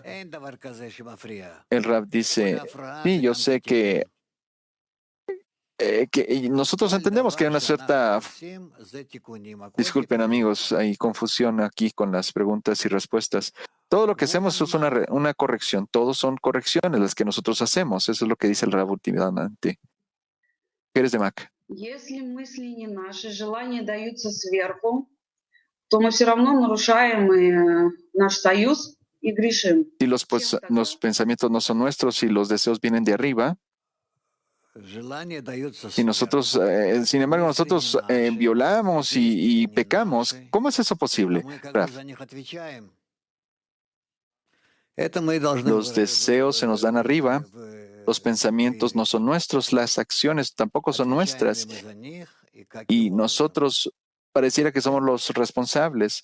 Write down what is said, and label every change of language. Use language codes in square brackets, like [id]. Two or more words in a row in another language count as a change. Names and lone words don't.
[es] El Raf dice, sí, yo sé que nosotros entendemos que hay una cierta... Disculpen, amigos, hay confusión aquí con las preguntas y respuestas. Todo lo que hacemos es una corrección. Todos son correcciones las que nosotros hacemos. Eso es lo que dice el Rab últimamente. ¿Qué eres de Mac? [ru] Если мысли не наши, желания даются сверху, то мы все равно нарушаем наш союз и грешим. [es] Si los pensamientos no son nuestros y los deseos vienen de arriba, y nosotros, sin embargo, nosotros violamos y pecamos, ¿cómo es eso posible, Raf? Los deseos se nos dan arriba, los pensamientos no son nuestros, las acciones tampoco son nuestras, y nosotros pareciera que somos los responsables.